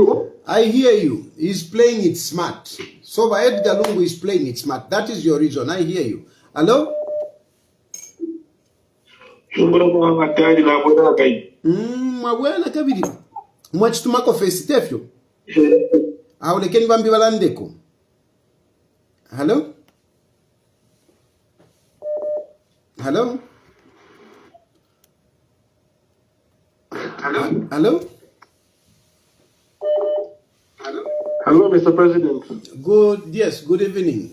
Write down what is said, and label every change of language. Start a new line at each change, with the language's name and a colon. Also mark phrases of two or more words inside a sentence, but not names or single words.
English: I hear you. He's playing it smart. So by Edgar Lungu is playing it smart. That is your reason. I hear you. Hello? Yes,
Bemba: Aulekeni bambi balandeko.
English: Hello? Hello? Hello? Hello, Mr. President. Yes, good evening.